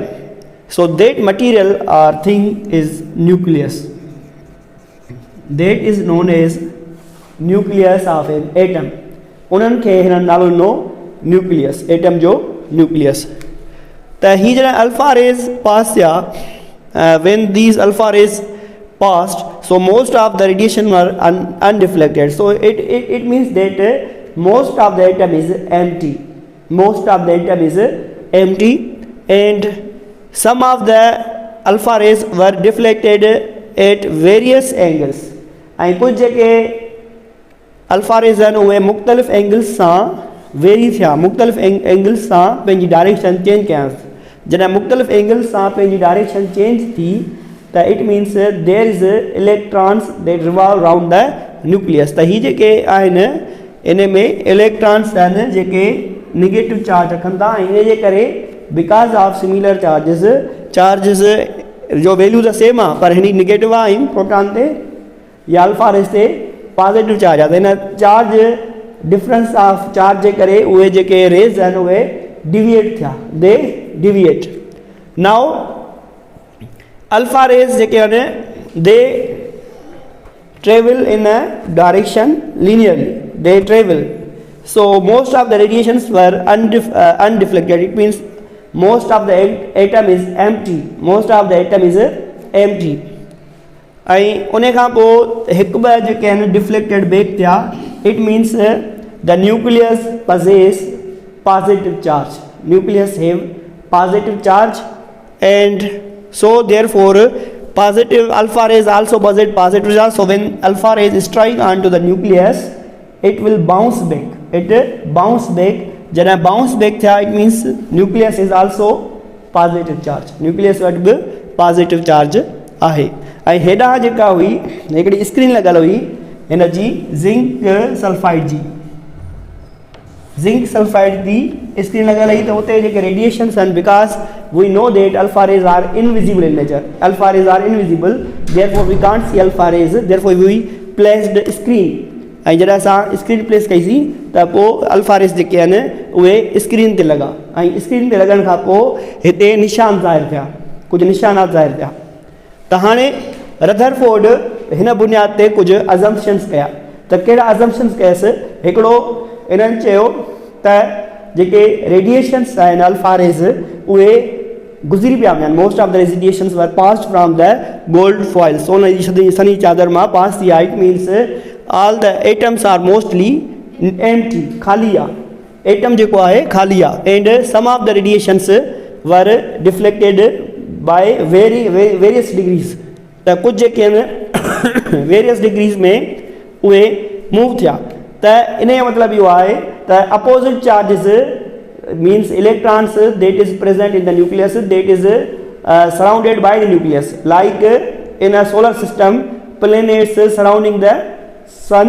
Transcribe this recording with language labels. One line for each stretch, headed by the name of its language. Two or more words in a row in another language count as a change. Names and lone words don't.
English: So that material or thing is nucleus. That is known as nucleus of an atom.
Sindhi: उन्हनि खे हिन नालो ॾिनो
English: nucleus, atom
Sindhi: जो nucleus. त ही जॾहिं
English: alpha rays pass थिया, when these alpha rays passed, so most of the radiation were undeflected. So it means that most of the atom is empty. Most of the atom is empty. And some of the alpha rays were deflected at various angles.
Sindhi: ऐं कुछ जेके
English: alpha rays
Sindhi: आहिनि उहे मुख़्तलिफ़ एंगल्स सां वेरी थिया, मुख़्तलिफ़ एंगल्स सां पंहिंजी
English: direction change
Sindhi: कयांसि. जॾहिं मुख़्तलिफ़ एंगल्स सां पंहिंजी डायरेक्शन चेंज थी त
English: it means there is electrons that revolve around the nucleus.
Sindhi: त ही जेके आहिनि इन में इलेक्ट्रॉन्स आहिनि जेके
English: negative charge
Sindhi: रखनि था, ऐं इन जे करे
English: because of similar charges
Sindhi: जो वैल्यू त सेम आहे, पर हिन नेगेटिव आहे ऐं प्रोटॉन ते या
English: alpha rays
Sindhi: ते
English: positive charge
Sindhi: आहे. त हिन
English: charge difference of charge
Sindhi: जे करे उहे जेके रेज़ आहिनि उहे डिविएट थिया,
English: they deviate. Now alpha rays
Sindhi: जेके आहिनि
English: they travel in a direction linearly, they travel. So most of the radiations were undeflected. It means most of the atom is empty. Most of the atom is empty.
Sindhi: ऐं उन खां पोइ हिकु ॿ जेके आहिनि
English: deflected back
Sindhi: थिया.
English: It means the nucleus possess positive charge. Nucleus have positive charge, and so therefore positive alpha rays also possess positive charge. So when alpha rays strike onto the nucleus, it will bounce back. It bounce back. जॾहिं bounce back थिया, it means nucleus is also positive charge.
Sindhi: Nucleus वटि बि
English: positive charge
Sindhi: आहे. ऐं हेॾां जेका हुई हिकिड़ी स्क्रीन लॻल हुई हिन जी
English: zinc sulphide
Sindhi: जी.
English: zinc sulphide
Sindhi: जी स्क्रीन लॻल हुई त उते जेके रेडिएशन्स आहिनि,
English: Because we know that alpha rays are invisible in nature. Alpha rays are invisible, therefore we can't see alpha rays, therefore we placed screen
Sindhi: ऐं जॾहिं असां
English: screen place
Sindhi: कईसीं त पोइ
English: alpha rays
Sindhi: जेके आहिनि उहे स्क्रीन ते लॻा ऐं स्क्रीन ते लॻण खां पोइ हिते निशान ज़ाहिर थिया, कुझु निशानात ज़ाहिर थिया। त हाणे रदरफोर्ड हिन बुनियाद ते कुझु अज़म्पशन्स कया। त कहिड़ा अज़म्पशन्स कयसि? हिकिड़ो इन्हनि चयो त जेके रेडिएशन्स आहिनि
English: alpha rays
Sindhi: उहे गुज़री पिया वञनि।
English: Most of the radiations were passed from the gold foil,
Sindhi: सोन जी सनी चादर मां पास थी आहे।
English: It means all the atoms are mostly empty,
Sindhi: ख़ाली आहे, एटम जेको आहे ख़ाली आहे।
English: And some of the radiations were deflected by various degrees,
Sindhi: त कुझु जेके आहिनि
English: various degrees
Sindhi: में उहे मूव थिया। त इन जो मतिलबु इहो आहे त
English: opposite charges means electrons that is present in the nucleus that is surrounded by the nucleus, like in a solar system planets surrounding the sun.